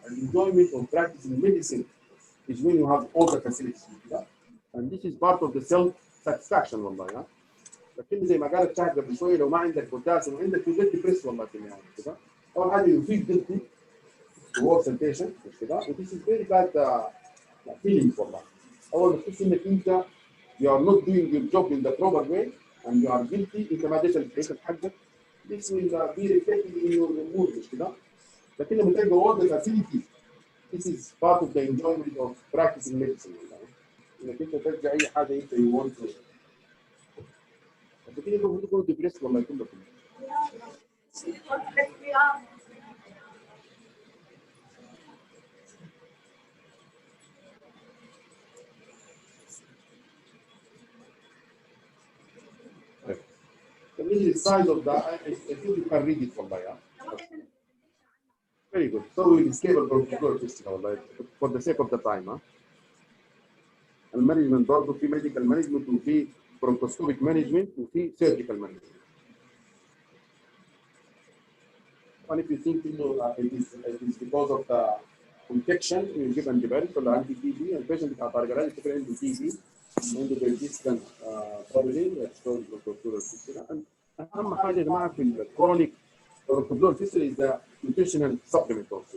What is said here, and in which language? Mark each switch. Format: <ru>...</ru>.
<en>Enjoyment of practicing medicine is when you have all the facilities. And this is part of the self-satisfaction والله.</en> <ar>لكن زي ما قالت شاهد قبل شوية لو ما عندك بوتاسيوم وعندك</ar> <en>you get depressed</en> <ar>والله في النهاية كده. أول حاجة</ar> <en>you feel guilty towards the patient</en> <ar>مش كده.</ar> <en>And this is very bad feeling والله.</en> <ar>أول ما تحس إنك أنت</ar> <en>you are not doing your job in the proper way and you are guilty</en> <ar>أنت ما اديتش البيشنت حقك.</ar> <en>This will be reflected in your mood مش كده.</en> <ar>لكن لما تلقى</ar> <en>all the facilities this is part of the enjoyment of practicing medicine.</en> <ar>إنك أنت تلقى أي حاجة أنت</ar> <en>you want to.</en> <ar>لكن المفروض يكونوا depressed والله كله.</ar> <en>So this is the size of the. I think you can read it from there. Very good. So we will escape the for the sake of the time.</en> <ar>المانجمنت برضه في ميديكال مانجمنت وفي</ar> <en>bronchoscopic management</en> <ar>وفي</ar> <en>surgical management. And if you think it is because of the infection, you give antibiotics or anti-TB, and patient</en> <ar>بتاع طارق يفتكر عنده</ar> <en>TB عنده persistent problem exposed bronchopleural fistula. And</en> <ar>أهم حاجة يا جماعة في</ar> <en>الchronic bronchopleural fistula is the nutritional supplement also.</en>